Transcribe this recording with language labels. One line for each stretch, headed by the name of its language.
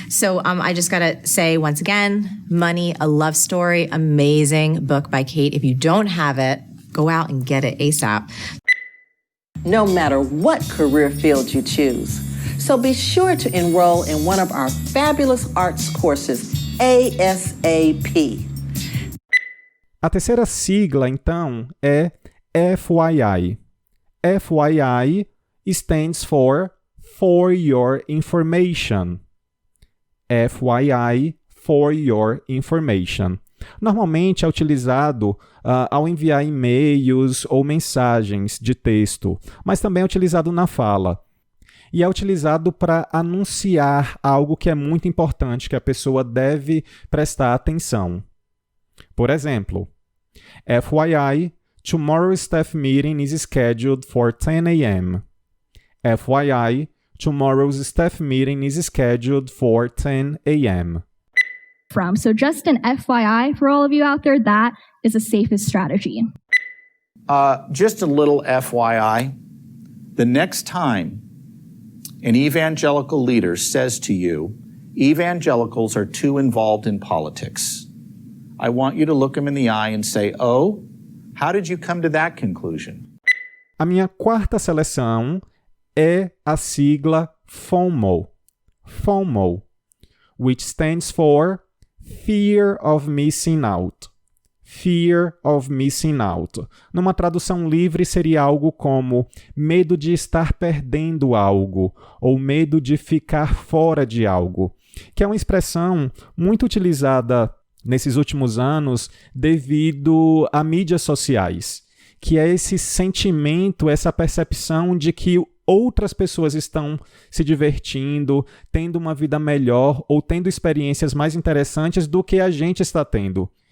English: So I just got to say once again, Money, a Love Story, amazing book by Kate. If you don't have it, go out and get it ASAP. No matter what career field you choose, So be sure to enroll in one of our fabulous arts courses ASAP.
Portuguese: A terceira sigla, então, é FYI.
English: FYI stands for your information. FYI, for your information.
Portuguese: Normalmente é utilizado ao enviar e-mails ou mensagens de texto, mas também é utilizado na fala. E é utilizado para anunciar algo que é muito importante, que a pessoa deve prestar atenção. Por exemplo,
English: FYI, tomorrow's staff meeting is scheduled for 10 a.m. FYI, tomorrow's staff meeting is scheduled for 10 a.m. So just an FYI for all of you out there, that is the safest strategy. Just a little FYI. The next time an evangelical leader says to you, evangelicals are too involved in politics, I want you to look him in the eye and say, oh, how did you come to that conclusion?
Portuguese: A minha quarta seleção é a sigla FOMO.
English: FOMO, which stands for Fear of Missing Out. Fear of Missing Out.
Portuguese: Numa tradução livre seria algo como medo de estar perdendo algo ou medo de ficar fora de algo, que é uma expressão muito utilizada nesses últimos anos devido a mídias sociais, que é esse sentimento, essa percepção de que outras pessoas estão se divertindo, tendo uma vida melhor ou tendo experiências mais interessantes do que a gente está tendo.